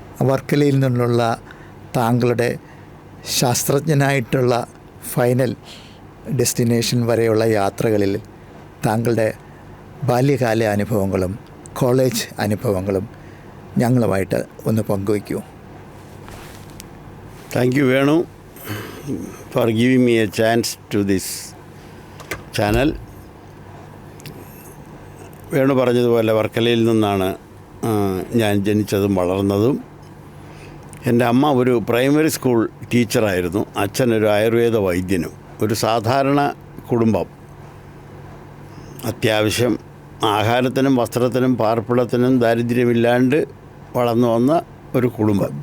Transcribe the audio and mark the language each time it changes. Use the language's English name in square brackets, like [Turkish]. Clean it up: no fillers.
[Malayalam] വർക്കലയിൽ നിന്നുള്ള താങ്കളുടെ ശാസ്ത്രജ്ഞനായിട്ടുള്ള ഫൈനൽ ഡെസ്റ്റിനേഷൻ വരെയുള്ള യാത്രകളിൽ താങ്കളുടെ ബാല്യകാല അനുഭവങ്ങളും കോളേജ് അനുഭവങ്ങളും ഞങ്ങളുമായിട്ട് ഒന്ന് പങ്കുവയ്ക്കൂ. [English] Thank you, Venu, for giving me a chance to this channel. [Malayalam] Venu പറഞ്ഞതുപോലെ വർക്കലയിൽ നിന്നാണ് ഞാൻ ജനിച്ചതും വളർന്നതും. എൻ്റെ അമ്മ ഒരു പ്രൈമറി സ്കൂൾ ടീച്ചറായിരുന്നു. അച്ഛനൊരു ആയുർവേദ വൈദ്യനും. ഒരു സാധാരണ കുടുംബം. അത്യാവശ്യം ആഹാരത്തിനും വസ്ത്രത്തിനും പാർപ്പിടത്തിനും ദാരിദ്ര്യമില്ലാണ്ട് വളർന്നു വന്ന ഒരു കുടുംബം.